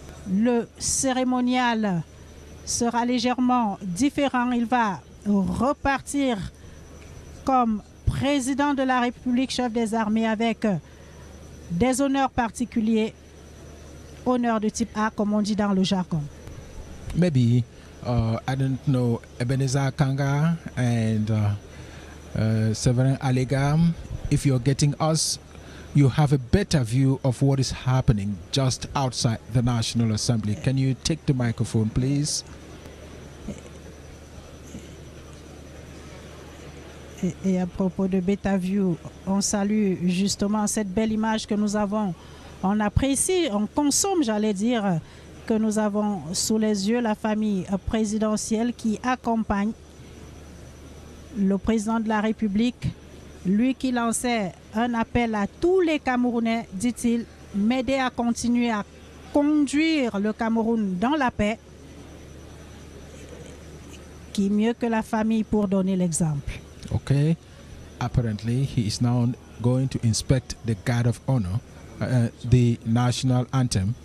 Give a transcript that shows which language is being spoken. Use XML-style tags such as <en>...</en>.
<fr>Le cérémonial sera légèrement différent. Il va repartir comme président de la République, chef des armées, avec des honneurs particuliers, honneurs de type A, comme on dit dans le jargon.</fr> <en>Maybe, I don't know, Ebenezer Kanga and Severin Alegam, if you're getting us, you have a better view of what is happening just outside the National Assembly. Can you take the microphone, please?</en> <fr>Et à propos de Beta View, on salue justement cette belle image que nous avons. On apprécie, on consomme, j'allais dire, que nous avons sous les yeux la famille présidentielle qui accompagne le président de la République, lui qui lançait un appel à tous les Camerounais, dit-il, m'aider à continuer à conduire le Cameroun dans la paix. Qui mieux que la famille pour donner l'exemple.</fr> <en>Okay, apparently he is now going to inspect the guard of honor, the national anthem.</en>